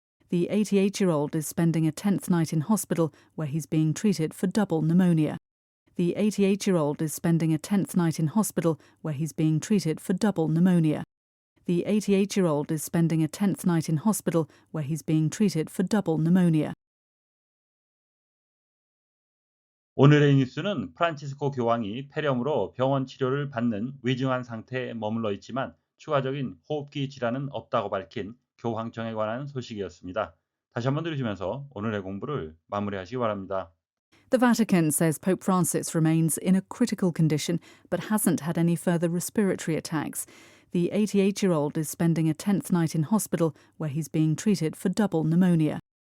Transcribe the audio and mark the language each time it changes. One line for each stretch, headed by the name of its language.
English: The 88-year-old is spending a 10th night in hospital where he's being treated for double pneumonia. The 88-year-old is spending a 10th night in hospital where he's being treated for double pneumonia. The 88-year-old is spending a 10th night in hospital where he's being treated for double pneumonia.
Korean: 오늘의 뉴스는 프란치스코 교황이 폐렴으로 병원 치료를 받는 위중한 상태에 머물러 있지만 추가적인 호흡기 질환은 없다고 밝힌 교황청에 관한 소식이었습니다. 다시 한번 들으시면서 오늘의 공부를 마무리하시기 바랍니다.
English: The Vatican says Pope Francis remains in a critical condition but hasn't had any further respiratory attacks. The 88-year-old is spending a 10th night in hospital where he's being treated for double pneumonia.